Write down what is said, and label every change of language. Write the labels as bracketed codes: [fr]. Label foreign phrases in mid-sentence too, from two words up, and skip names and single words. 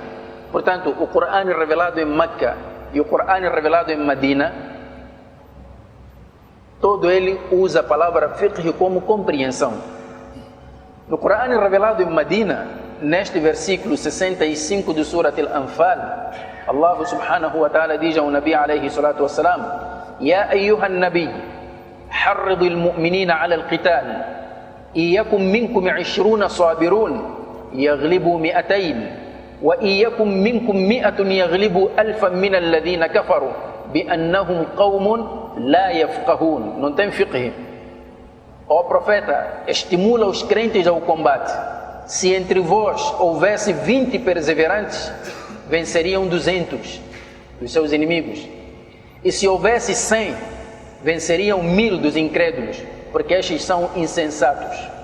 [pt] Portanto, o Corão revelado em Meca e o Corão revelado em Medina, todo ele usa a palavra fiqh como compreensão. No Corão revelado em Medina, neste versículo 65 do Surat Al-Anfal, Allah [ar] سبحانه وتعالى [pt] diz ao Nabi [ar] عليه الصلاة والسلام: يا أيها النبي حرض المؤمنين على القتال إن يكن منكم 20 صابرون يغلبوا 200 وإن يكن منكم 100 يغلبوا 1000 من الذين كفروا بأنهم قوم لا يفقهون. [pt] Não tem fiqh. Ó profeta, estimula os crentes ao combate. Se entre vós houvesse 20 perseverantes, venceriam 200. dos seus inimigos. E se houvesse 100, venceriam 1000 dos incrédulos, porque estes são insensatos.